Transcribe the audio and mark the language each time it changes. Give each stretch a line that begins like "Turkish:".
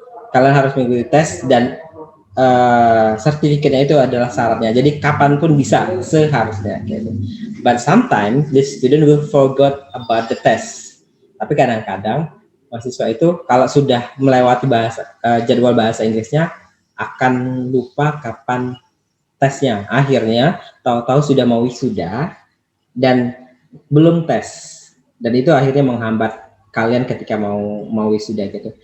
Indonesian: Kalian harus mengikuti tes, dan sertifikatnya itu adalah syaratnya. Jadi kapanpun bisa seharusnya gitu.
English: But sometimes the student will forget about the test.
Indonesian: Tapi kadang-kadang mahasiswa itu kalau sudah melewati jadwal bahasa Inggrisnya akan lupa kapan tesnya. Akhirnya tahu-tahu sudah mau wisuda dan belum tes, dan itu akhirnya menghambat kalian ketika mau wisuda gitu.